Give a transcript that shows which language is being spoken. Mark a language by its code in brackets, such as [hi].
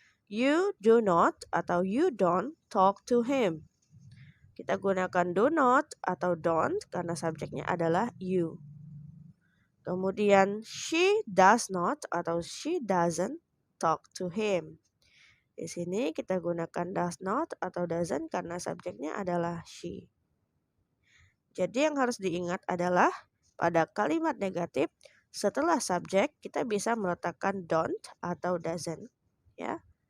[en] You do not [id] atau [en] you don't talk to him. [id] Kita gunakan do not atau don't karena subjeknya adalah you. Kemudian [en] she does not [id] atau [en] she doesn't talk to him. [id] Di sini kita gunakan does not atau doesn't karena subjeknya adalah she. Jadi yang harus diingat adalah pada kalimat negatif setelah subjek kita bisa meletakkan don't atau doesn't ya.